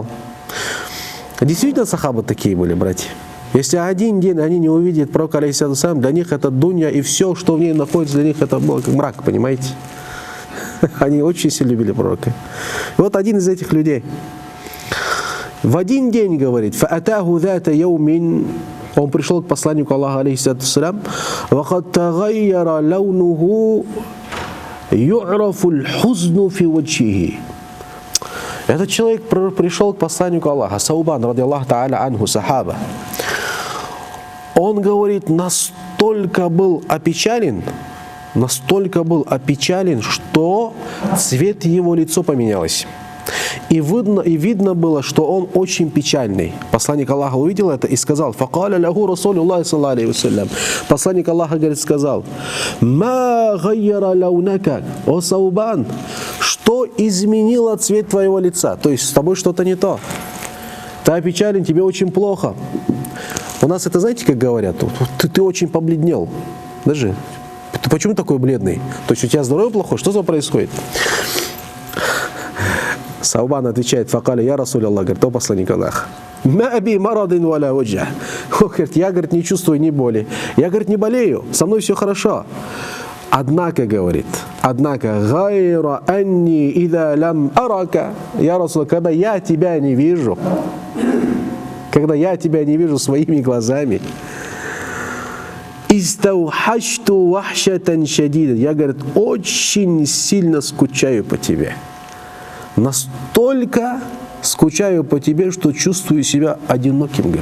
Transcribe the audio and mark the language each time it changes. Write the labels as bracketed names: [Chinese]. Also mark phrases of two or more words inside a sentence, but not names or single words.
[Russian] Действительно, сахабы такие были, братья. Если один день они не увидят пророка, [Arabic] عليه الصلاة والسلام, [Russian] для них это дунья, и все, что в ней находится, для них это было как мрак, понимаете? Они очень сильно любили пророка. И вот один из этих людей в один день говорит: [Arabic] «فأتاه ذات يوم», [Russian] он пришел к посланнику Аллаха, [Arabic] عليه الصلاة والسلام, «وقد تغير لونه يعرف الحزن في وجهه». [Russian] Этот человек пришел к посланнику Аллаха, Саубан, [Arabic] رضي الله تعالى عنه, [Russian] сахаба. Он говорит, настолько был опечален, что цвет его лица поменялось. И видно было, что он очень печальный. Посланник Аллаха увидел это и сказал: [Arabic] «فقال له رسول الله صلى الله عليه وسلم». [Russian] Посланник Аллаха, говорит, сказал: [Arabic] «ما غير لونك, [Russian] о Саубан, что изменило цвет твоего лица?» То есть с тобой что-то не то. Ты опечален, тебе очень плохо. У нас это, знаете, как говорят? Ты очень побледнел. Даже. Ты почему такой бледный? То есть у тебя здоровье плохое? Что за происходит? Саубан отвечает: [Arabic] «فقال يا رسول الله», [Russian] говорит, о посланник Аллаха. [Arabic] «ما بي مرض ولا وجع». [Russian] Говорит, я, говорит, не чувствую ни боли. Я, говорит, не болею, со мной все хорошо. Однако, говорит, [Arabic] غير أني إذا لم أرك, يا رسول, [Russian] когда я тебя не вижу, своими глазами, [Arabic] استوحشت وحشة شديدة, [Russian] я, говорит, очень сильно скучаю по тебе. Настолько скучаю по тебе, что чувствую себя одиноким, говорит.